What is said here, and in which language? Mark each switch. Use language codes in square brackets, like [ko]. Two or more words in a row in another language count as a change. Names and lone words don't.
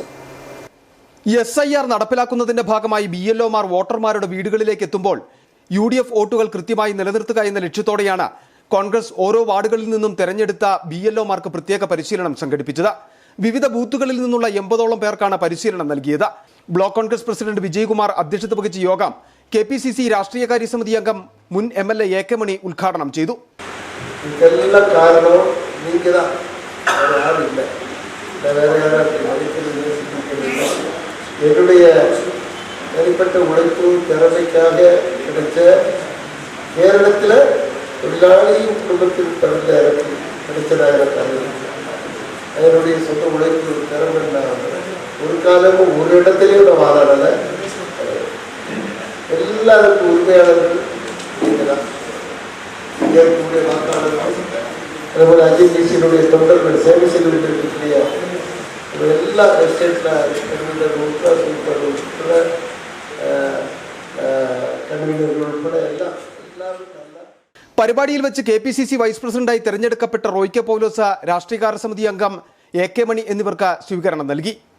[ml] SIR നടപ്പിലാക്കുന്നതിന്റെ ഭാഗമായി BLOമാർ വോട്ടർമാരുടെ വീടുകളിലേക്ക് എത്തുമ്പോൾ UDF വോട്ടുകൾ കൃത്യമായി നിലനിർത്തുക എന്ന ലക്ഷ്യത്തോടെയാണ് കോൺഗ്രസ് ഓരോ വാർഡുകളിൽ നിന്നും തെരഞ്ഞെടുത്ത BLOമാർക്ക് പ്രത്യേക പരിശീലനം സംഘടിപ്പിച്ചത്. വിവിധ ബൂത്തുകളിൽ നിന്നുള്ള 80ഓളം പേർക്കാണ് പരിശീലനം നൽകിയത്. ബ്ലോക്ക് കോൺഗ്രസ് പ്രസിഡന്റ് വിജയകുമാർ അധ്യക്ഷത വഹിച്ച യോഗം KPCC രാഷ്ട്രീയകാര്യ സമിതി അംഗം മുൻ MLA AK മണി ഉദ്ഘാടനം ചെയ്തു. [ta] என்னுடைய தனிப்பட்ட உழைப்பு திறமைக்காக கிடைச்ச கேரளத்தில் தொழிலாளியும் குடும்பத்தில் பிறந்த எனக்கு கிடைச்சதாக எனக்கு அதனுடைய சொந்த உழைப்பு திறமை ஒரு காலமும் ஒரு இடத்துலையும் நான் வாதாடலை. எல்லாருக்கும் உரிமையாளர்கள் நீங்கள் தான் இங்கே இருக்கக்கூடிய வாக்காளர்கள் அதேபோல் INTC தொண்டர்கள் சேவை செய்து கொண்டிருக்கக்கூடிய [ml] എല്ലാ എസ്റ്റേറ്റിലെ ഉൾപ്പെടെ എല്ലാവരും. പരിപാടിയിൽ വെച്ച് KPCC വൈസ് പ്രസിഡന്റായി തെരഞ്ഞെടുക്കപ്പെട്ട റോയ്ക്കെ പൗലോസ, രാഷ്ട്രീയകാര്യ സമിതി അംഗം AK മണി എന്നിവർക്ക് സ്വീകരണം നൽകി.